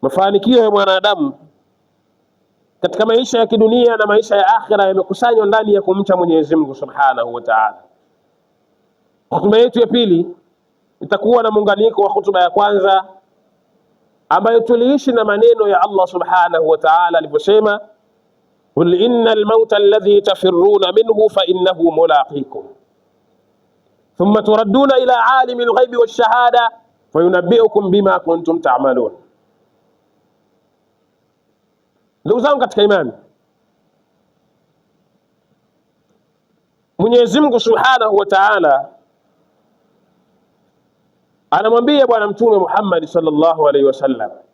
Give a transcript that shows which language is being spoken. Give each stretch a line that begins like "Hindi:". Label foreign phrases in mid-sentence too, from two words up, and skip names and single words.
Swahili: Mafanikio ya mwanadamu katika maisha ya kidunia na maisha ya akhira yamekusanywa ndani ya kumcha Mwenyezi Mungu
Arabic: سبحانه وتعالى.
Swahili: Hutuba yetu ya pili itakuwa na muunganiko wa hutuba ya kwanza ambayo tuliishi na maneno ya Allah
Arabic: سبحانه وتعالى
Swahili: aliposema,
Arabic: قل إن الموت الذي تفرون منه فإنه ملاقيكم ثم تردون إلى عالم الغيب والشهادة فينبئكم بما كنتم تعملون.
Swahili: Ndugu zangu katika imani, Mwenyezi Mungu
Arabic: سبحانه وتعالى
Swahili: anamwambia Bwana Mtume Muhammad
Arabic: صلى الله عليه وسلم,